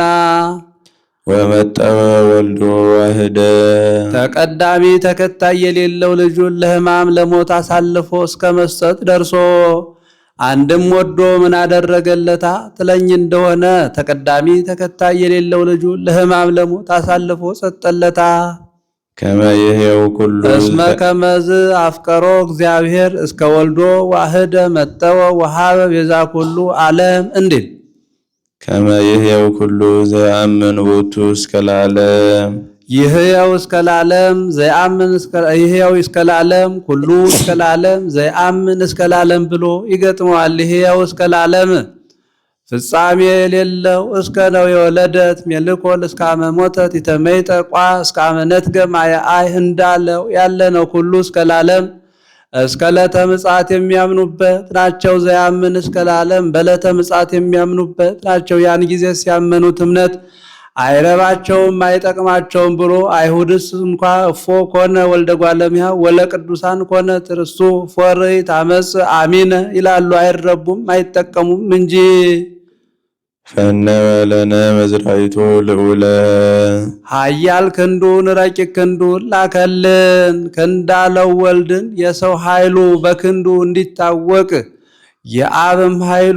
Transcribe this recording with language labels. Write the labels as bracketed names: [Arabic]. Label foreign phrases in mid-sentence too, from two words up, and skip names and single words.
[Geez] ወመጠወ ወልዶ ዋህደ [Amharic] ተቀዳሚ ተከታይ የሌለው ልጁን ለሕማም ለሞት አሳልፎ እስከ መስጠት ደርሶ አንድም ወዶ ምን አደረገለታ ትለኝ እንደሆነ ተቀዳሚ ተከታይ የሌለው ልጁን ለሕማም ለሞት አሳልፎ ሰጠለታ። [Geez] ከመ ይሕየው ኩሉ እስመ ከመዝ አፍቀሮ እግዚአብሔር እስከ ወልዶ ዋህደ መጠወ ወሃበ ቤዛ ኩሉ ዓለም እንዲል ከመ ይሕየው ኩሉ ዘያምን ቦቱ እስከ ለዓለም ይሕየው እስከ ለዓለም ዘያምን ይሕየው እስከ ለዓለም ኩሉ እስከ ለዓለም ዘያምን እስከ ለዓለም [Amharic] ብሎ ይገጥመዋል። [Geez] ይሕየው እስከ ለዓለም ፍጻሜ [Amharic] የሌለው እስከ ነው የወለደት ሜልኮል [Geez] እስከ አመ ሞተት ይተመይጠ ቋ እስከ አመ ነትገ ማየአይ [Amharic] እንዳለው ያለ ነው። [Geez] ኩሉ እስከ ለዓለም [Amharic] እስከ ዕለተ ምጽአት የሚያምኑበት ናቸው። [Geez] ዘያምን እስከ ለዓለም [Amharic] በዕለተ ምጽአት የሚያምኑበት ናቸው። ያን ጊዜ ሲያመኑት እምነት አይረባቸውም አይጠቅማቸውም ብሎ አይሁድስ እንኳ [Geez] እፎ ኮነ ወልደ እጓለ እመሕያው ወለ ቅዱሳን ኮነ ትርስቱ ፎርኢት አመፅ አሚነ [Amharic] ይላሉ። አይረቡም አይጠቀሙም እንጂ። [Geez] ፈነወ ለነ መዝራዕቱ ልዑለ [Amharic] ኃያል ክንዱን ረቂቅ ክንዱን ላከልን። ክንዳለው ወልድን የሰው ኃይሉ በክንዱ እንዲታወቅ የአብም ኃይሉ